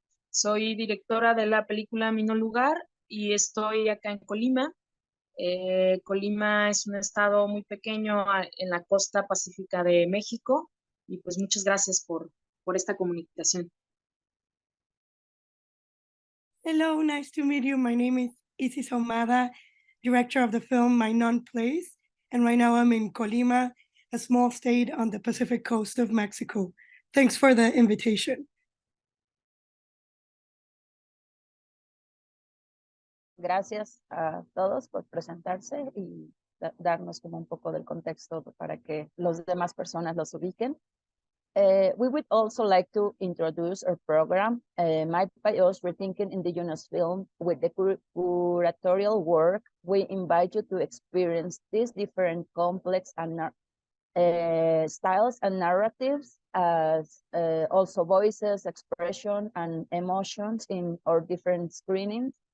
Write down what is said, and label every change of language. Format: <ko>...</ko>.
<es>Soy directora de la película Mi No Lugar y estoy acá en Colima. Colima es un estado muy pequeño en la costa pacífica de México y pues muchas gracias por esta comunicación.</es> <en>Hello, nice to meet you. My name is Isis Ahumada, director of the film My Non Place, and right now I'm in Colima, a small state on the Pacific coast of Mexico. Thanks for the invitation.</en> <es>Gracias a todos por presentarse y darnos como un poco del contexto para que los demás personas los ubiquen.</es> <en>We would also like to introduce our program, Made by Us, Rethinking Indigenous Film. With the curatorial work, we invite you to experience these different complex and styles and narratives, as also voices, expression, and emotions in our different screenings.</en>